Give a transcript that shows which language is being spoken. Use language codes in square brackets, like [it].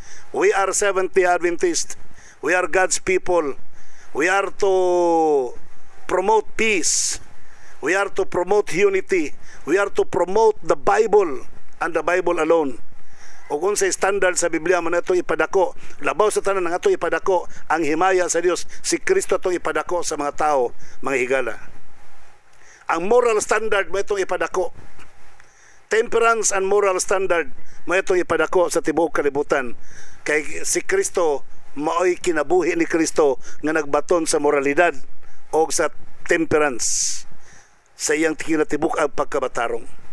[en] We are Seventh-day Adventist. We are God's people. We are to promote peace. We are to promote unity. We are to promote the Bible and the Bible alone. [ceb] O kung sa standard sa Biblia man ito ipadako, labaw sa tanan nga ito ipadako ang himaya sa Dios, si Kristo ito ipadako sa mga tao, mga higala. Ang moral standard mo itong ipadako. [en] Temperance and moral standard [ceb] mo itong ipadako sa tibuok kalibutan. Kay si Kristo, maoy kinabuhi ni Kristo nga nagbaton sa moralidad o sa temperance sa iyang kinatibuk ang pagkabatarong.